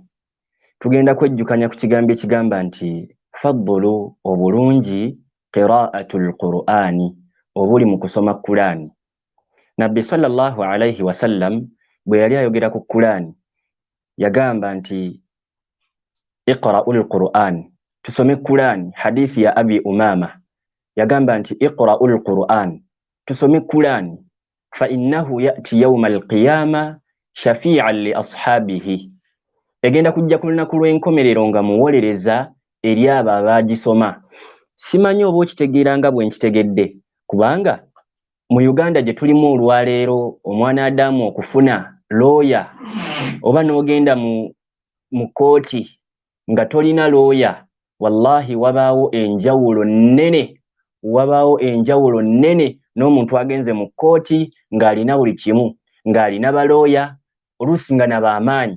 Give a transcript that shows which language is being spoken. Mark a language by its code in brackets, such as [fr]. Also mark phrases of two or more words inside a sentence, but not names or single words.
[lg] Tugenda kwejjukanya ku kigambo ekigamba nti faddulu, obulungi, [ar] قراءة القرآن, [lg] obuli mu kusoma Qur'ani. Nabbi [ar] صلى الله عليه وسلم [lg] bwe yali ayogera ku Qur'ani yagamba nti [ar] اقرءوا القرآن, [lg] tusome Qur'ani. Hadithi ya Abi Umama yagamba nti [ar] اقرءوا القرآن, [lg] tusome Qur'ani, [ar] فإنه يأتي يوم القيامة شفيعا لأصحابه, [lg] egenda kujja ku lunaku lw'enkomerero nga muwolereza eri abo abaagisoma. Simanyi oba okitegeera nga bwe nkitegedde, kubanga mu Uganda gye tulimu olwaleero omwana Adamu okufuna looya oba n'ogenda mu kooti nga tolina looya, wallahi wabaawo enjawulo nnene n'omuntu agenze mu kooti ng'alina buli kimu, ng'alina balooya oluusi nga nab'amaanyi.